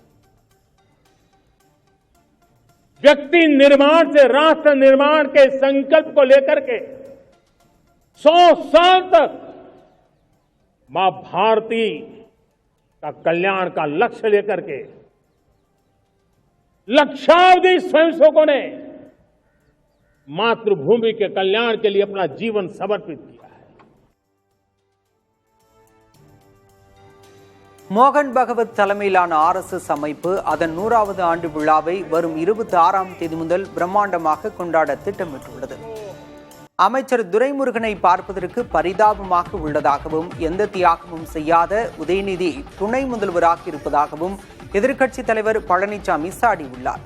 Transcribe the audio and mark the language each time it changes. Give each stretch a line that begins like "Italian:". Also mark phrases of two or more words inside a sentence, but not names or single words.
Hindi: व्यक्ति निर्माण से राष्ट्र निर्माण के संकल्प को लेकर के 100 साल तक मां भारती का कल्याण का लक्ष्य लेकर के लक्षावधि स्वयंसेवकों ने मातृभूमि के कल्याण के लिए अपना जीवन समर्पित किया है.
Tamil: மோகன் பகவத் தலைமையிலான RSS அமைப்பு அதன் 100வது ஆண்டு விழாவை வரும் 26ஆம் தேதி முதல் பிரம்மாண்டமாக கொண்டாட திட்டமிட்டுள்ளது. அமைச்சர் துரைமுருகனை பார்ப்பதற்கு பரிதாபமாக உள்ளதாகவும் எந்த தியாகமும் செய்யாத உதயநிதி துணை முதல்வராக இருப்பதாகவும் எதிர்க்கட்சித் தலைவர் பழனிசாமி சாடியுள்ளார்.